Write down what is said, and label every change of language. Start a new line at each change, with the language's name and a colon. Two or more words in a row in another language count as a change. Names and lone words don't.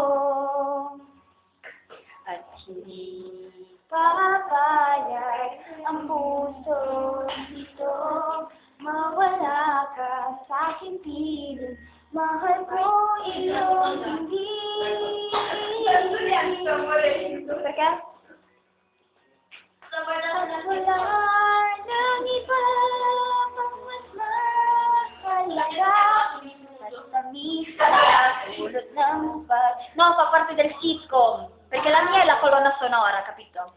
Filipino: At hindi papayag ang puso dito, mawala ka sa aking piling, mahal ko iyong hindi. Teka. Wala nang iba pang mas mahalaga at tamis ka, ulot ng pag...
Italian: No, fa parte del sitcom, perché la mia è la colonna sonora, capito?